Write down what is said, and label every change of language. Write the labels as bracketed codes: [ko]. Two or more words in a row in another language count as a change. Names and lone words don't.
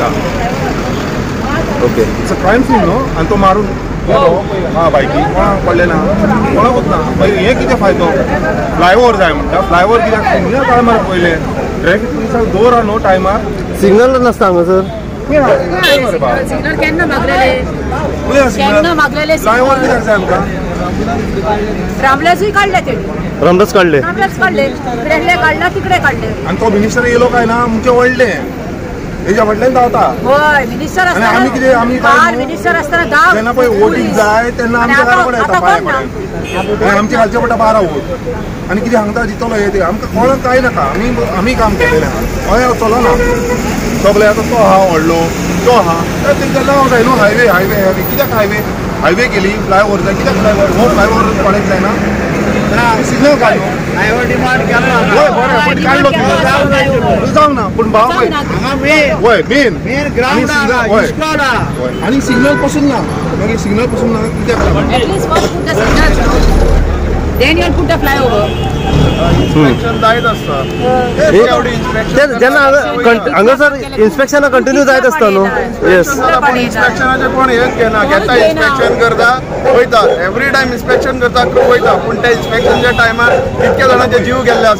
[en] okay it's a crime scene [kok] न्हू आनी तो मारून हा बायकी कोणाक पडले ना कोणाकूच ना मागीर हें कितें फायदो फ्लायओव्हर जाय म्हणटा फ्लायओव्हर कित्याक सिग्नल टायमार पयले ट्रॅफिक पुलिसाक दवरा न्हू टायमार सिग्नल नासता हांगासर. सिग्नल केन्ना मागलेले फ्लायओव्हर कित्याक जाय आमकां? रामल्यासूय काढले ते रामदास काढले इकडे काढला तिकडे काढले आनी तो मिनिस्टर येयलो काय ना म्हणजे व्हडलें हेच्या फाटल्यान धांवता. होय मिनिस्टर आनी आमी कितें आमी मिनिस्टर आसतना जेन्ना पळय वोटींग जाय तेन्ना आमच्या घरा कडेन येता पांया कडेन आनी आमचे घालचे पडटा 12 वोट आनी कितें सांगता जितलो हे ते आमकां कळोन कांय नाका आमी काम केलेलें आहा हय चलना सगळे आतां तो आहा व्हडलो तो आहा तेंकां जावंक जाय न्हू हायवे कित्याक हायवे केली फ्लायओव्हर जाय कित्याक फ्लायओव्हर हो फ्लायओव्हर कोणेक जायना सिग्नल काडलो [en] flyover demand [kok] केला हय बरें पण काडलो जावंक ना पूण भाव पळय हांगा [en] main ground [kok] आनी सिग्नल पासून ना मागीर सिग्नल पासून ना कित्याक लागून [en] Then you'll put the flyover. [kok] इन्स्पेक्शन जायत आसता जेन्ना हांगासर [en] inspection continue [kok] जायत आसता न्हू. येस इन्स्पेक्शनाचे कोण हेच घेना घेता इन्स्पेक्शन करता वयता [en] every time inspection [kok] करता वयता पूण त्या इन्स्पेक्शनच्या टायमार कितके जाणांचे जीव गेल्ले आसा.